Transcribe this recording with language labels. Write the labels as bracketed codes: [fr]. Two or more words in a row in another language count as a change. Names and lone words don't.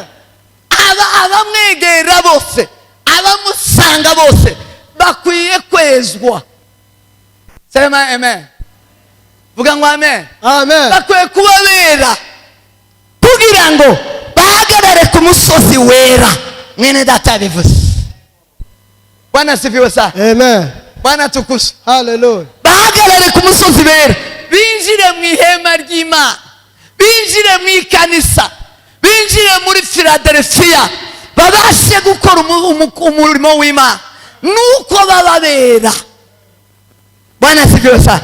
[rw] Abamwegera bose, abamusanga bose bakwiye kwezwa. [sw] Sema amen. [rw] Vuga ngo amen. Amen. Bakwiye kuba bera kugira ngo bahagarare ku musozi wera. Mwene data bivuze. [sw] Bwana sifiwe sana. Amen. Bwana tukuze. Hallelujah. [rw] Bahagarare ku musozi wera, binjire mu ihema ry'Imana, binjire mu ikanisa, binjire muri Philadelphia, babashe gukora umurimo w'Imana nuko baba bera. [sw] Bwana sifiwe sana.